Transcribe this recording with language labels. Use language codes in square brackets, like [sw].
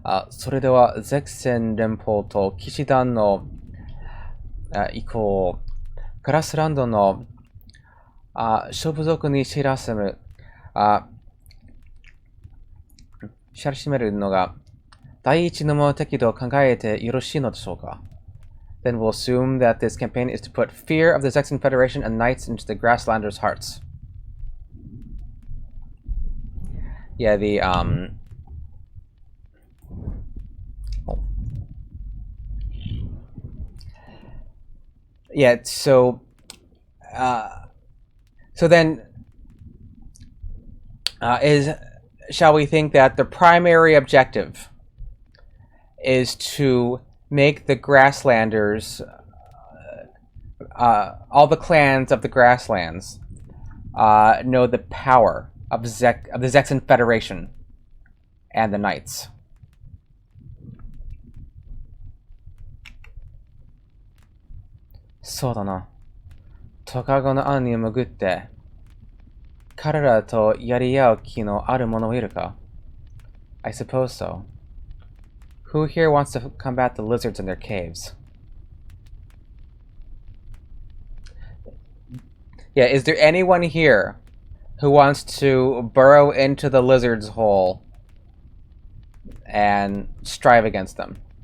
[ja] それでは、ゼクセン連邦と騎士団の以降、グラスランドの諸部族に知らせる、知らしめるのが、第一の目的と考えてよろしいのでしょうか? [en] Then we'll assume that this campaign is to put fear of the Zexan Federation and knights into the Grasslanders' hearts. Yeah, the yeah, so then shall we think that the primary objective is to make the Grasslanders, all the clans of the Grasslands, know the power of the Zexan Federation and the Knights. [ja] Soだな。トカゲの穴に潜って、彼らとやり合う気のある者はいるか? [en] I suppose so. Who here wants to combat the lizards in their caves? Yeah, is there anyone here who wants to burrow into the lizard's hole and strive against them?